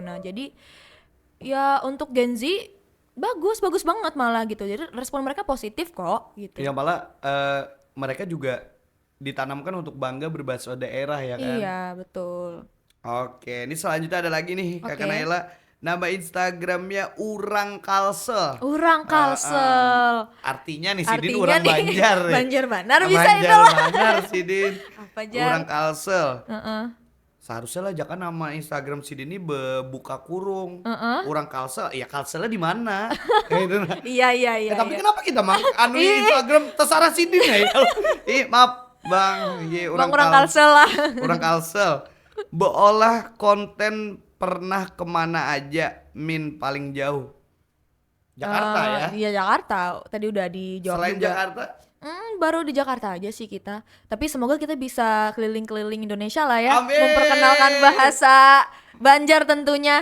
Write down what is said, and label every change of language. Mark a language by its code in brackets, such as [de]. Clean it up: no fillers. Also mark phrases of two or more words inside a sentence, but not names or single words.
[id] Nah, jadi ya untuk Gen Z bagus banget malah gitu. Jadi respon mereka positif kok gitu. Yang malah mereka juga ditanamkan untuk bangga berbahasa daerah ya kan. Iya, betul. Oke, ini selanjutnya ada lagi nih Kakak Oke. Naila. Nama Instagramnya Urang Kalsel. Urang Kalsel. Artinya nih Sidin Artinya orang nih, Banjar nih. Banjar Banar bisa Banjar itu lah. Banar Sidin. Apa, Jar? Urang Kalsel. Heeh. Seharusnya lah jangan nama Instagram Sidin ini buka kurung. Heeh. Urang Kalsel, ya Kalselnya di mana? Kayak gitu. Nah. Iya, iya, iya. Tapi iya. kenapa kita anu Instagram terserah Sidin ya? Maaf Bang, Bang Urang Kalsel lah. Urang Kalsel. Beolah konten pernah kemana aja min paling jauh? Jakarta ya? Iya, Jakarta. Tadi udah dijawab Selain juga. Jakarta? Baru di Jakarta aja sih kita. Tapi semoga kita bisa keliling-keliling Indonesia lah ya. Amin. Memperkenalkan bahasa Banjar tentunya.